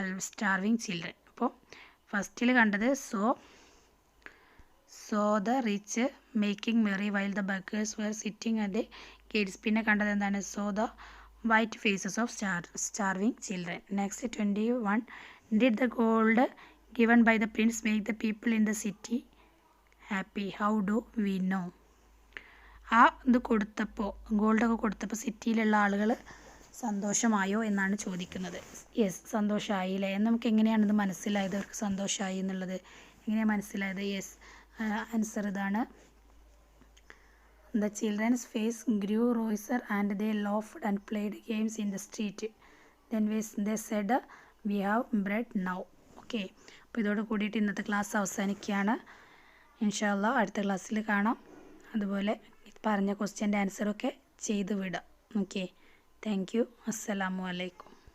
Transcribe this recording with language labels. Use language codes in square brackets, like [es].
[en] starving children. [ml] അപ്പോൾ ഫസ്റ്റിൽ കണ്ടത് [en] saw the rich making merry while the beggars were sitting at the gates. [ml] പിന്നെ കണ്ടത് എന്താണ്? [en] saw the white faces of starving children. Next 21. Did the gold given by the prince make the people in the city happy? How do we know? [ml] ഇത് കൊടുത്തപ്പോൾ, ഗോൾഡൊക്കെ കൊടുത്തപ്പോൾ സിറ്റിയിലുള്ള ആളുകൾ സന്തോഷമായോ എന്നാണ് ചോദിക്കുന്നത്. Yes, സന്തോഷമായില്ലേ? നമുക്ക് എങ്ങനെയാണ് ഇത് മനസ്സിലായത് അവർക്ക് സന്തോഷമായി എന്നുള്ളത്? എങ്ങനെയാണ് മനസ്സിലായത്? യെസ്, ആൻസർ ഇതാണ്. [en] The children's face grew rosier and they laughed and played games in the street. Then they said, we have bread now. [ml] Okay, അപ്പോൾ ഇതോട് കൂടിയിട്ട് ഇന്നത്തെ ക്ലാസ് അവസാനിക്കുകയാണ്. ഇൻഷാ അല്ലാഹ് അടുത്ത ക്ലാസ്സിൽ കാണാം. അതുപോലെ പറഞ്ഞ ക്വസ്റ്റ്യൻ്റെ ആൻസറൊക്കെ ചെയ്ത് വിടാം. Okay, thank you. അസ്സലാമു അലൈക്കും.